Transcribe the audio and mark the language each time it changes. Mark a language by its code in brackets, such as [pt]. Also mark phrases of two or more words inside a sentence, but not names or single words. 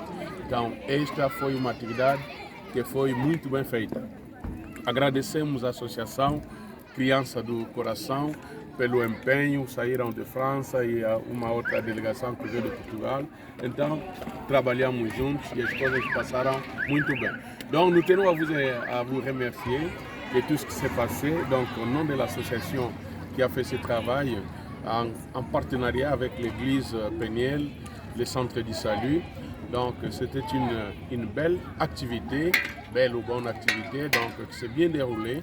[pt] Então esta foi uma atividade que foi muito bem feita. Agradecemos à Associação Criança do Coração pelo empenho, saíram de França e uma outra delegação que veio de Portugal. Então, trabalhamos juntos e as coisas passaram muito bem. [fr] Donc, nous tenons à vous remercier de tout ce qui s'est passé. Donc, au nom de l'association qui a fait ce travail, en partenariat avec l'église Peniel, le Centre du Salut. Donc, c'était une belle activité, belle ou bonne activité, donc qui s'est bien déroulée.